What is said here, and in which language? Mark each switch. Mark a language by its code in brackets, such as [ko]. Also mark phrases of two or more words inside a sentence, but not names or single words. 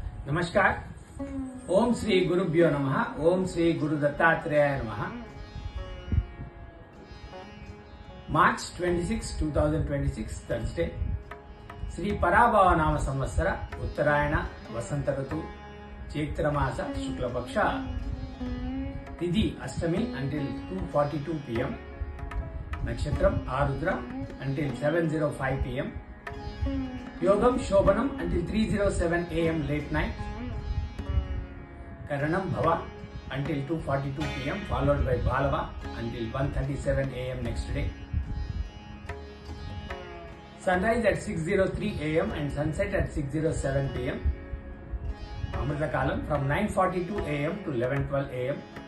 [sa] नमस्कार। ओम श्री गुरुभ्यो नमः। ओम श्री गुरु दत्तात्रेयाय नमः। [en] March 26, 2026 Thursday, [te] శ్రీ పరాభవ నామ సంవత్సర ఉత్తరాయణ వసంత ఋతు చైత్రమాస శుక్లపక్ష తిథి అష్టమి [en] until 2:42 PM, [te] నక్షత్రం ఆరుద్ర [en] until 7:05 PM, [te] యోగం శోభనం [en] until 3:07 AM late night, [te] కరణం భవ [en] until 2:42 PM, followed by Balava until 1:37 AM next day. Sunrise at 6:03 AM and sunset at 6:07 PM. Amrita Kalam from 9:42 AM to 11:12 AM.